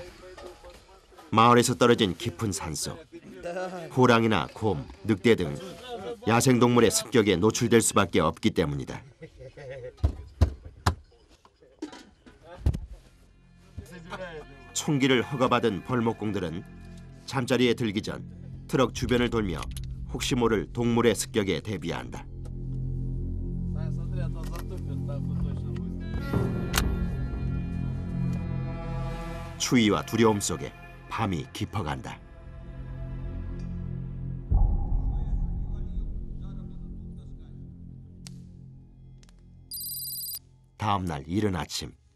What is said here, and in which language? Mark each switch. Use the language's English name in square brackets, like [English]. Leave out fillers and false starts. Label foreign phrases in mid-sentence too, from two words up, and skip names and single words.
[Korean] 마을에서 떨어진 깊은 산속, 호랑이나 곰, 늑대 등 야생동물의 습격에 노출될 수밖에 없기 때문이다. 총기를 허가받은 벌목공들은 잠자리에 들기 전 트럭 주변을 돌며 혹시 모를 동물의 습격에 대비한다. [Russian] Смотри, а то затупит, нахуй точно будет. [Korean] 추위와 두려움 속에 밤이 깊어간다. 다음 날 이른 아침.